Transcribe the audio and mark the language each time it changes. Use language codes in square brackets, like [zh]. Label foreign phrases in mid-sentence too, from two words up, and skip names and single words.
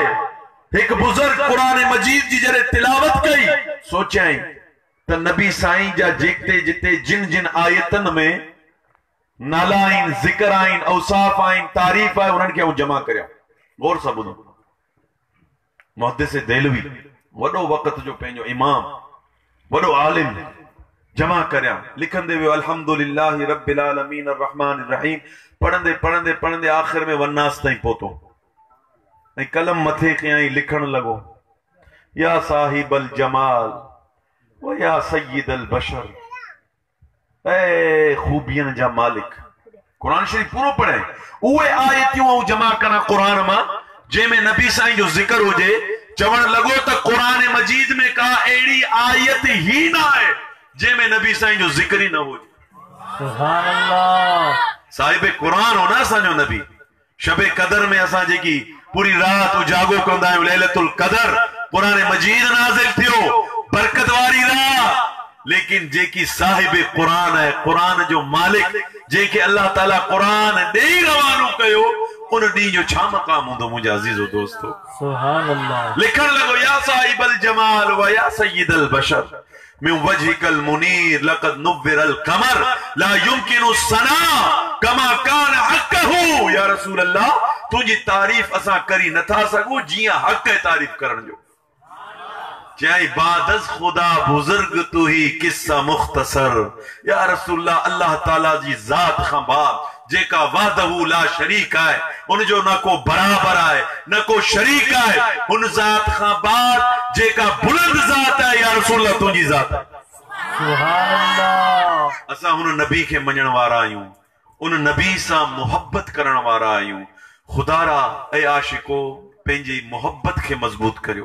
[sd] एक बुजुर्ग कुरान मजीद जी जरे तिलावत कई, सोचाई त नबी साईं जा जेते जिते जिन जिन आयतन में नाला आहिनि, ज़िक्र आहिनि, औसाफ आहिनि, तारीफ़ आहे, उन्हनि खे जमा करिया। गौर सां ॿुधो। मुहद्दिस देलवी वॾो वक़्त जो पंहिंजो इमाम, वॾो आलिम, जमा करिया। लिखंदे वियो [ar] الحمد لله رب العالمين الرحمن الرحيم. [sd] पढ़ंदे पढ़ंदे पढ़ंदे आख़िर में वन्नास ताईं पहुतो ऐं कलम मथे कयाई, लिखण लॻो [ar] يا صاحب الجمال ويا سيد البشر, [sd] ऐ खूबियन जा मालिक। कुरान शरीफ पूरो पढ़े, उहे आयतियूं जमा करा कुरान मां जंहिंमें नबी साईं जो जिक्र हुजे। चवण लॻो त कुरान मजीद में का अहिड़ी आयत ही न आहे जंहिंमें नबी साईं जो जिक्र ही न हुजे। [ar] سبحان الله. [sd] साहिब कुरान हो न असांजो नबी। शबे कदर में असां जेकी पूरी रात उजागो कंदा आहियूं, लैलतुल कदर, कुरान मजीद नाज़िल थियो, बरकत वारी रात। लेकिन जेकी साहिब कुरान है, कुरान जो मालिक, जेके अल्लाह ताला कुरान ॾेई रवानो कयो, उन ॾींहुं जो छा मक़ाम हूंदो मुंहिंजा अज़ीज़ो दोस्तो? [ar] سبحان الله. [sd] लिखण लॻो [ar] يا صاحب الجمال ويا سيد البشر من وجهك المنير لقد نور القمر لا يمكن الثناء كما كان حقه. يا رسول الله, [sd] तुंहिंजी तारीफ़ असां करी नथा सघूं जीअं हक़ तारीफ़ करण जो। [fa] چه بعد از خدا بزرگ تو ای قصه مختصر. [ar] يا رسول الله, [sd] अल्लाह ताला जी ज़ात खां बाद जेका [ar] وحده لا شريك [sd] है, उन जो न को बराबर है न को शरीक है, उन ज़ात खां बाद जेका बुलंद ज़ात है, [ar] يا رسول الله [sd] तुंहिंजी ज़ात है। [ar] سبحان الله. [sd] असां हुन नबी खे मञण वारा आहियूं, उन नबी सां मोहब्बत करण वारा आहियूं। खुदारा ऐ आशिको, पंहिंजी मोहब्बत खे मज़बूत करियो।